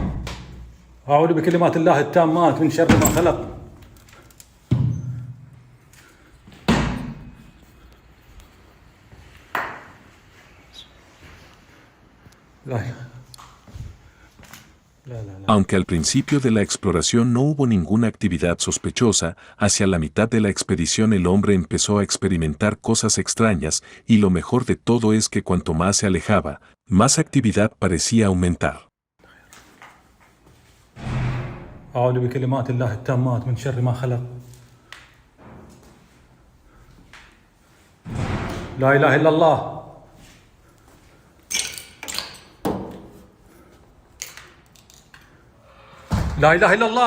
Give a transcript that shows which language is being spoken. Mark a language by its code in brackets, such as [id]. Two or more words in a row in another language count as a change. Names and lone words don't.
[ar] أعوذ بكلمات الله التامات من شر ما خلق. لا لا لا. [es] Aunque al principio de la exploración no hubo ninguna actividad sospechosa, hacia la mitad de la expedición el hombre empezó a experimentar cosas extrañas, y lo mejor de todo es que cuanto más se alejaba, más actividad parecía aumentar. [ar] أعوذ بكلمات الله التامات من شر ما خلق. لا إله إلا الله. لا إله إلا الله.